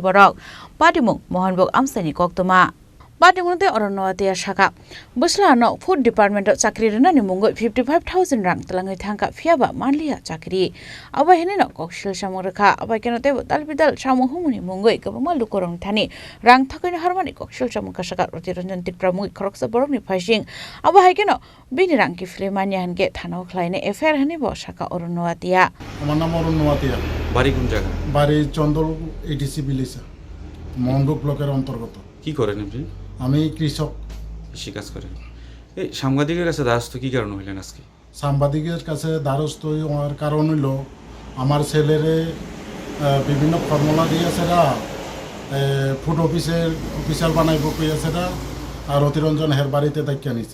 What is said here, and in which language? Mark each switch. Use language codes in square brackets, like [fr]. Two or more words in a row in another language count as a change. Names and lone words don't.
[trp] borok Patimung Mohanbok amsani koktoma Patimung te Oronnowati shaka busla no [en] food department [trp] chakri rani mungi 55,000 rang telangai thangka fiaba manliya chakri aba hene no kokshil samung rekha aba kenote talbidal samung humuni mungi kabama lukorong thani rang thokai harmani kokshil samung kasaka Rotiranjan Tripura mungi khoroksa borok ni phasing aba haikeno bini rang ki flemania hange থানাও খাইনে এফআইআর হানি বসাকা অরণ্যওয়াতিয়া [bn] আমার নাম অরণ্যওয়াতিয়া বাড়ি কোন জায়গা বাড়ি চন্দল এডিসি বিলিসা মহনবুক ব্লকের অন্তর্গত কি করেন আপনি আমি কৃষক কৃষি কাজ করেন এই সাংবাদিকের কাছে দ্বারস্থ কি কারণ হইলেন আজকে সাংবাদিকের কাছে দ্বারস্থ হওয়ার কারণ হইল আমার ছেলেরে বিভিন্ন ফর্মুলা দিয়েছেরা ফুড অফিসার বানাইব কইয়াছেরা আর অতিরঞ্জন হের বাড়িতে দায়িত্ব নিছে